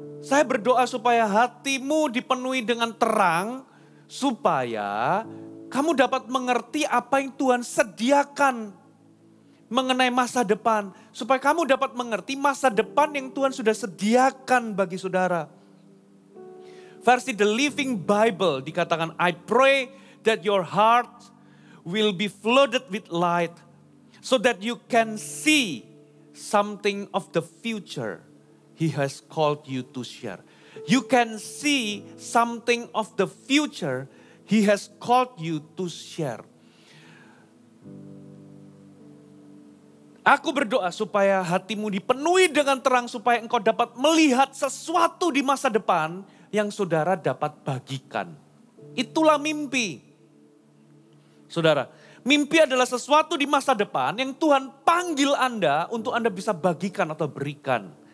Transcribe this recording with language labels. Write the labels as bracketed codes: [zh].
[id] Saya berdoa supaya hatimu dipenuhi dengan terang, supaya kamu dapat mengerti apa yang Tuhan sediakan mengenai masa depan. Supaya kamu dapat mengerti masa depan yang Tuhan sudah sediakan bagi saudara. [en] Versi The Living Bible [id] dikatakan, [en] I pray that your heart will be flooded with light, so that you can see something of the future He has called you to share. You can see something of the future He has called you to share. [id] Aku berdoa supaya hatimu dipenuhi dengan terang, supaya engkau dapat melihat sesuatu di masa depan yang saudara dapat bagikan. Itulah mimpi. Saudara, mimpi adalah sesuatu di masa depan yang Tuhan panggil Anda untuk Anda bisa bagikan atau berikan.